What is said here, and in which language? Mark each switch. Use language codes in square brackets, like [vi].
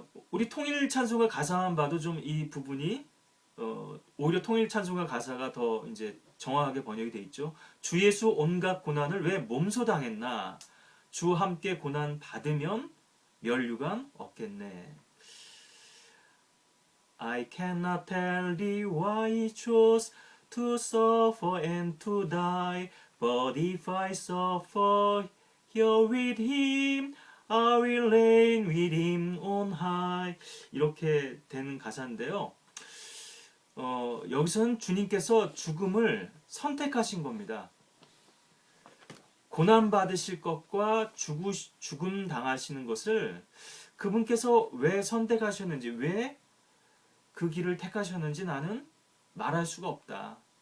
[ko] 우리 통일 찬송가 가사만 봐도 좀 이 부분이 오히려 통일 찬송가 가사가 더 이제 정확하게 번역이 돼 있죠. 주 예수 온갖 고난을 왜 몸소 당했나? 주와 함께 고난 받으면 멸류관 없겠네. [en] I cannot tell thee why he chose to suffer and to die, but if I suffer here with him, I will reign with him on high. [ko] 이렇게 되는 가사인데요. 여기서는 주님께서 죽음을 선택하신 겁니다. 고난 받으실 것과 죽음 당하시는 것을 그분께서 왜 선택하셨는지, 왜 그 길을 택하셨는지 나는 말할 수가 없다.